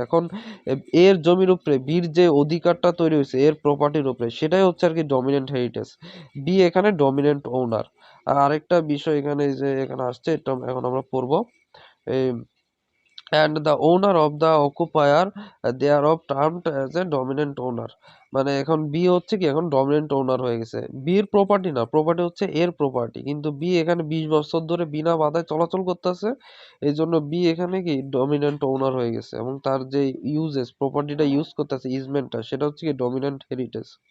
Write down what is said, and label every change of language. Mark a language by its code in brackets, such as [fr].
[bn] এখন এর জমির উপরে বির যে অধিকারটা তৈরি হয়েছে এর প্রপার্টির উপরে, সেটাই হচ্ছে আর কি ডমিনেন্ট হেরিটেজ। বি এখানে ডমিনেন্ট ওনার। আর আরেকটা বিষয় এখানে যে এখানে আসছে, এটা এখন আমরা পড়বো, এই [en] and the owner of the occupier thereof termed as a dominant owner। [bn] মানে এখন বি হচ্ছে কি এখন ডমিনেন্ট ওনার হয়ে গেছে। বির প্রপার্টি না, প্রপার্টি হচ্ছে এর প্রপার্টি, কিন্তু বি এখানে 20 বছর ধরে বিনা বাধায় চলাচল করতেছে, এই জন্য বি এখানে কি ডমিনেন্ট ওনার হয়ে গেছে, এবং তার যে ইউজেস প্রপার্টিটা ইউজ করতেছে ইজমেন্টটা সেটা হচ্ছে কি ডমিনেন্ট হেরিটেজ।